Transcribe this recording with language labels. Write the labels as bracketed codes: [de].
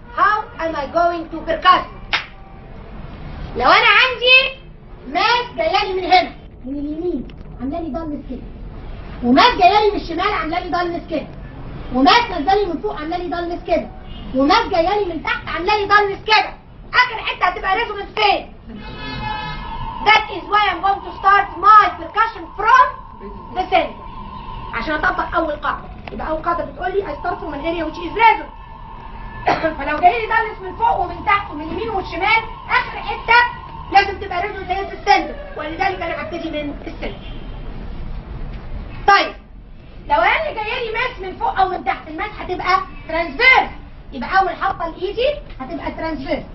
[ar] هاو ام اي جوينج تو بيركاس؟ لو انا عندي ماس جايه لي من هنا من اليمين عامله لي ضلمس كده، وماس جايه لي من الشمال عامله لي ضلمس كده، وماس نازله لي من فوق عامله لي ضلمس كده، وماس جايه لي من تحت عامله لي ضلمس كده، اخر حته هتبقى ريزونانس فين؟ [en] That is why I'm going to start my percussion from the center [ar] عشان اطبق اول قاعده. يبقى اول قاعده بتقول لي [en] I start from an area which is resonant. [ar] فلو جاي لي ضلمس من فوق ومن تحت ومن اليمين والشمال، اخر حته لازم تبقى ريزونانس هي في السنتر، ولذلك انا هبتدي من السنتر. طيب لو انا اللي جاي لي ماس من فوق او من تحت، الماس هتبقى ترانسفيرس، يبقى اول حطه لايدي هتبقى ترانسفيرس.